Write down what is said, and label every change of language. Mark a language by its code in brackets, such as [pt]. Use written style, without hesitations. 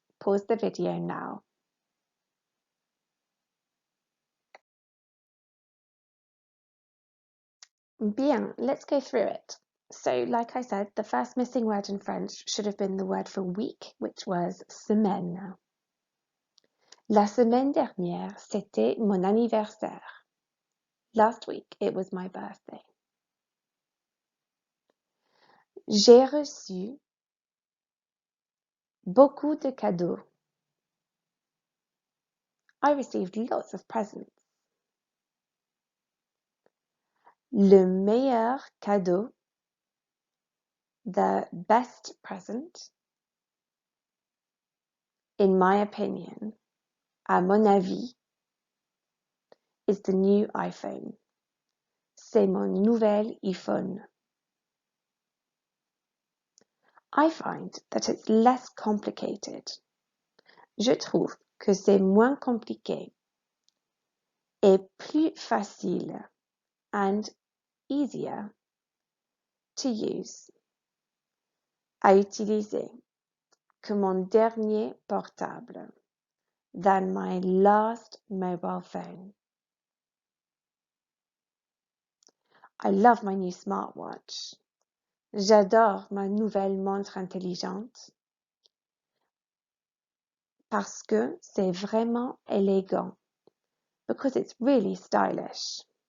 [en] Pause the video now. [fr] Bien, [en] let's go through it. So, like I said, the first missing word in French should have been the word for week, which was semaine. [fr] La semaine dernière, c'était mon anniversaire. [en] Last week, it was my birthday. [fr] J'ai reçu beaucoup de cadeaux. [en] I received lots of presents. [fr] Le meilleur cadeau, [en] the best present, in my opinion, [fr] à mon avis, [en] is the new iPhone. [fr] C'est mon nouvel iPhone. [en] I find that it's less complicated. [fr] Je trouve que c'est moins compliqué et plus facile [en] and easier to use, [fr] à utiliser, que mon dernier portable, [en] than my last mobile phone. I love my new smartwatch. [fr] J'adore ma nouvelle montre intelligente parce que c'est vraiment élégant, [en] because it's really stylish.